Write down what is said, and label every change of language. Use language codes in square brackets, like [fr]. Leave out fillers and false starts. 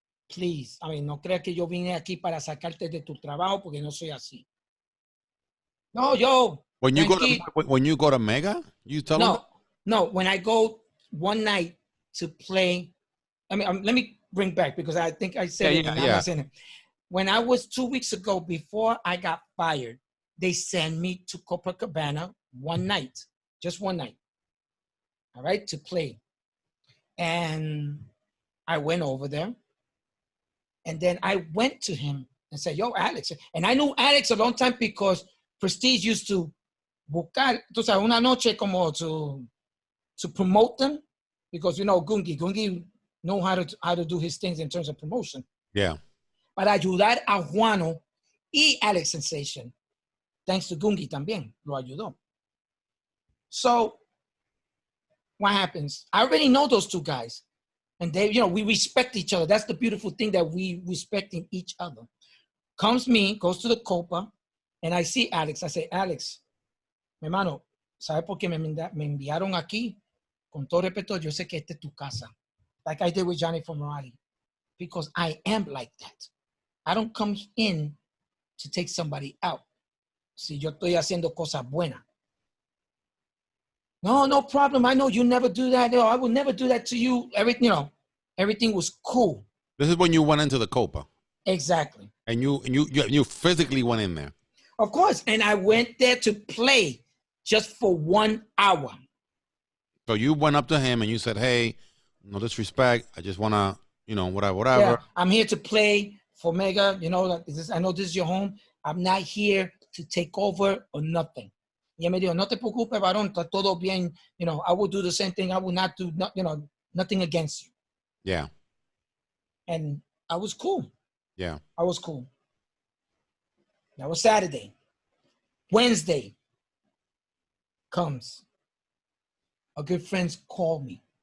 [es] Please, no creas que yo vine aquí para sacarte de tu trabajo porque no soy así. No, yo. [en] When you go to Mega, you tell them? No, when I go one night to play, let me bring back because I think I said it and I'm not saying it. When I was 2 weeks ago, before I got fired, they sent me to Copacabana one night, just one night, all right, to play. And I went over there. And then I went to him and said, yo, Alex. And I knew Alex a long time because Prestige used to [es] buscar, tú sabes, una noche como [en] to promote them because, you know, Gungi know how to do his things in terms of promotion. Yeah. [es] Para ayudar a Juano y Alex Sensation. [en] Thanks to [es] Gungi también, lo ayudó. [en] So what happens? I already know those two guys. And they, you know, we respect each other. That's the beautiful thing, that we respecting each other. Goes to the Copa, and I see Alex. I say, [es] Alex, mi hermano, ¿sabe por qué me enviaron aquí? Con todo respeto, yo sé que esta es tu casa. [en] Like I did with Johnny Formerati. Because I am like that. I don't come in to take somebody out. [es] Si yo estoy haciendo cosas buenas. [en] No problem. I know you never do that. No, I will never do that to you. Everything was cool. This is when you went into the Copa. Exactly. And you physically went in there. Of course. And I went there to play just for 1 hour. So you went up to him and you said, hey, no disrespect. I just want to, whatever. Yeah, I'm here to play for Mega. I know this is your home. I'm not here to take over or nothing. [es] Y me dijo, no te preocupes, varón, está todo bien. [en] I will do the same thing. I will not do, nothing against you. Yeah. And I was cool. Yeah. I was cool. That was Saturday. Wednesday comes. A good friend called me.